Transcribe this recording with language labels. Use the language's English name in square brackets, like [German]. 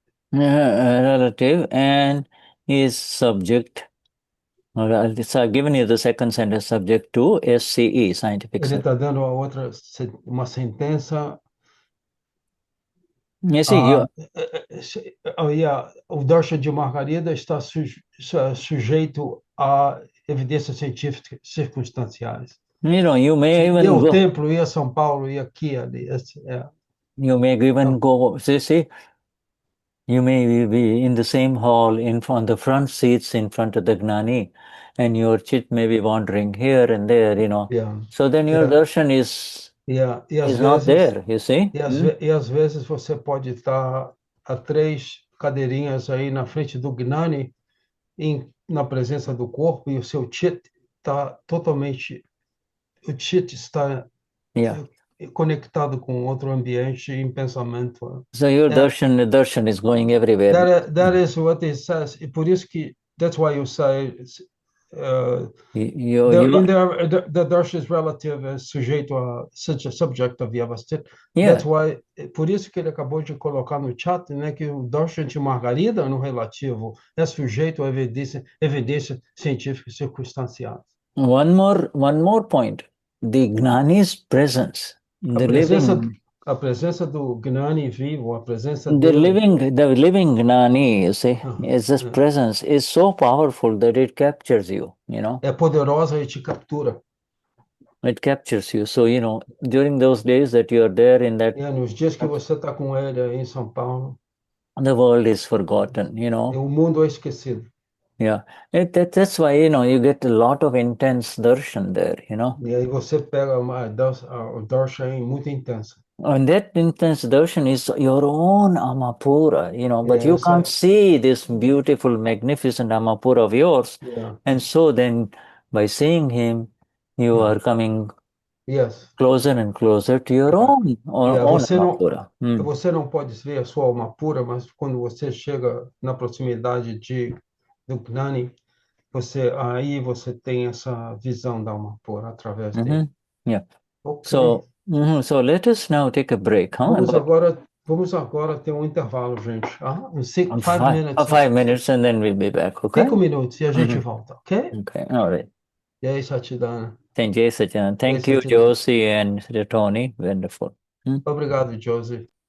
[English] Relative and is subject. So I've given you the second sentence, subject to SCE, scientific. [Portuguese] Ele está dando uma sentença. [English] Yes, see, [Portuguese] o darshan de Margarida está sujeito a evidências científicas circunstanciais. [English] You may even [Portuguese] ir ao [English] go. [Portuguese] templo, ir a São Paulo, ir aqui, ali. [English] You may even go. See, You may be in the same hall on the front seats in front of the Gnani, and your chit may be wandering here and there, Yeah. So then your darshan is not there, you see? [Portuguese] E às vezes você pode estar a 3 cadeirinhas aí na frente do Gnani, na presença do corpo, e o seu chit está totalmente. O chit está conectado com outro ambiente em pensamento. [English] So your darshan is going everywhere. That is what it says. [Portuguese] E por isso que, [English] that's why you say, the darshan is relative, [Portuguese] é sujeito a [English] subject of Vyavasthit. That's why, [Portuguese] por isso que ele acabou de colocar no chat, né, que o darshan de Margarida, no relativo, é sujeito a evidência científica circunstanciada. [English] One more point. The Gnani's presence, [Portuguese] a presença do Gnani vivo, a presença [English] the [Portuguese] dele. [English] The living Gnani, you see, his presence is so powerful that it captures you, [Portuguese] É poderosa e te captura. [English] It captures you. So, during those days that you are there in that. [Portuguese] Nos dias que você está com ele em São Paulo. [English] The world is forgotten, [Portuguese] O mundo é esquecido. [English] Yeah, that's why you get a lot of intense darshan there, [Portuguese] E aí você pega uma darshan muito intensa. [English] And that intense darshan is your own Amapura, but you can't see this beautiful, magnificent Amapura of yours. And so then, by seeing him, you are coming closer and closer to your own Amapura. [Portuguese] Você não pode ver a sua alma pura, mas quando você chega na proximidade do Gnani, aí você tem essa visão da alma pura através dele. [English] Yeah. Okay. So let us now take a break. [Portuguese] Vamos agora ter intervalo, gente. [English] 5 minutes. 5 minutes and then we'll be back, okay? [Portuguese] 5 minutos e a gente volta, ok? [English] Okay, all right. Jai Satchidana. Thank you, Josi and Tony. Wonderful. [Portuguese] Obrigado, Josi.